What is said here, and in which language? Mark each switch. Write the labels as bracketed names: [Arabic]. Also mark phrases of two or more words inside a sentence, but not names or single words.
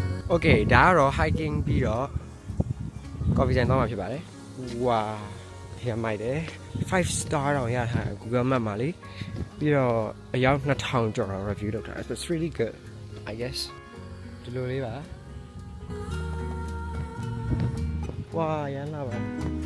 [Burmese] Okay ဒါကတော့ hiking ပြီးတော့ coffee ဆိုင်သွားမှာဖြစ်ပါတယ်ဝါရမိုက်တယ်5 star တော့ရထားတယ် Google Map မှာလေပြီးတော့အယောက်2000ကျော်တော့ review လုပ်ထားတယ် [English] so it's really good I guess [Burmese] ဒီလိုလေးပါဝါရမ်းလာပါ